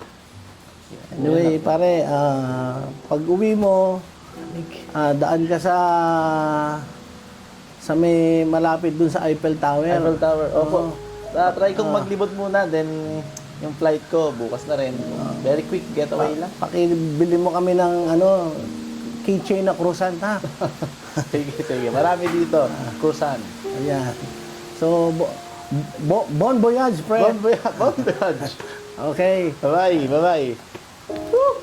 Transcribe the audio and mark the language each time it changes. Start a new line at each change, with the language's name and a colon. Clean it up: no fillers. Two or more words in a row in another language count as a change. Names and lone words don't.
Filipino: Anyway, pare, pag uwi mo, daan ka sa may malapit dun sa Eiffel Tower. Eiffel Tower. Opo. Try kong maglibot muna, then yung flight ko bukas na rin.
English: Very quick getaway lang.
Filipino: Pakibili mo kami ng keychain na croissant, ha? Sige. Marami dito. Cruisan. Ayan. So,
French: bon voyage, friend. Bon voyage.
Filipino: Okay. Bye-bye.